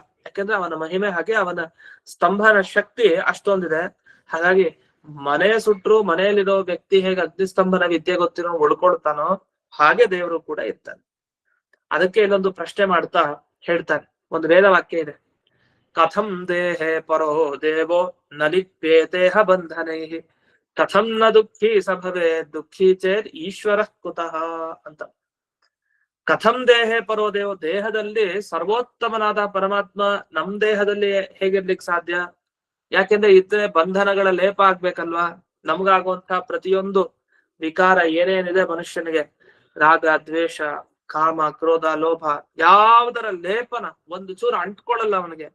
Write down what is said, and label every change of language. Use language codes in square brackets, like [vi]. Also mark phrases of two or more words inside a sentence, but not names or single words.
[kn] ಯಾಕಂದ್ರೆ ಅವನ ಮಹಿಮೆ ಹಾಗೆ, ಅವನ ಸ್ತಂಭನ ಶಕ್ತಿ ಅಷ್ಟೊಂದಿದೆ. ಹಾಗಾಗಿ ಮನೆ ಸುಟ್ರು ಮನೆಯಲ್ಲಿರೋ ವ್ಯಕ್ತಿ ಹೇಗೆ ಅಗ್ನಿಸ್ತಂಭನ ವಿದ್ಯೆ ಗೊತ್ತಿರೋ ಉಳ್ಕೊಳ್ತಾನೋ, ಹಾಗೆ ದೇವರು ಕೂಡ ಇರ್ತಾನೆ. ಅದಕ್ಕೆ ಇಲ್ಲೊಂದು ಪ್ರಶ್ನೆ ಮಾಡ್ತಾ ಹೇಳ್ತಾನೆ. ಒಂದು ವೇದವಾಕ್ಯ ಇದೆ, [sa] ಕಥಂ ದೇಹೇ ಪರೋ ದೇವೋ ನ ಲಿಪ್ಯೇತೇಹ ಬಂಧನೈ ಕಥಂ ನ ದುಃಖಿ ಸಭವೇ ದುಃಖಿ ಚೇತ್ ಈಶ್ವರ ಕುತಃ ಅಂತ. ಕಥಂ ದೇಹೇ ಪರೋ ದೇವೋ, [kn] ದೇಹದಲ್ಲಿ ಸರ್ವೋತ್ತಮನಾದ ಪರಮಾತ್ಮ ನಮ್ ದೇಹದಲ್ಲಿ ಹೇಗಿರ್ಲಿಕ್ಕೆ ಸಾಧ್ಯ? ಯಾಕೆಂದ್ರೆ ಇತರೆ ಬಂಧನಗಳ ಲೇಪ ಆಗ್ಬೇಕಲ್ವಾ? ನಮ್ಗಾಗುವಂತಹ ಪ್ರತಿಯೊಂದು ವಿಕಾರ ಏನೇನಿದೆ ಮನುಷ್ಯನಿಗೆ, ರಾಗ, ದ್ವೇಷ, ಕಾಮ, ಕ್ರೋಧ, ಲೋಭ, ಯಾವುದರ ಲೇಪನ ಒಂದು ಚೂರು ಅಂಟ್ಕೊಳ್ಳಲ್ಲ ಅವನಿಗೆ.